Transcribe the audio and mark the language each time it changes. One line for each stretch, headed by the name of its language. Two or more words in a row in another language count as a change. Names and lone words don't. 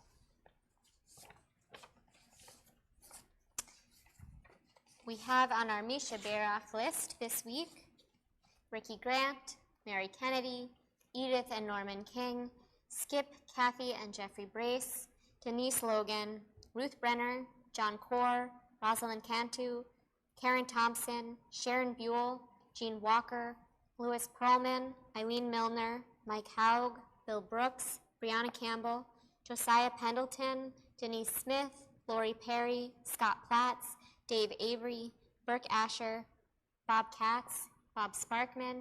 English: We have on our Misha Berach list this week Ricky Grant, Mary Kennedy, Edith and Norman King, Skip, Kathy and Jeffrey Brace, Denise Logan, Ruth Brenner, John Corr, Rosalind Cantu, Karen Thompson, Sharon Buell, Jean Walker, Louis Perlman, Eileen Milner, Mike Haug, Bill Brooks, Brianna Campbell, Josiah Pendleton, Denise Smith, Lori Perry, Scott Platts, Dave Avery, Burke Asher, Bob Katz, Bob Sparkman,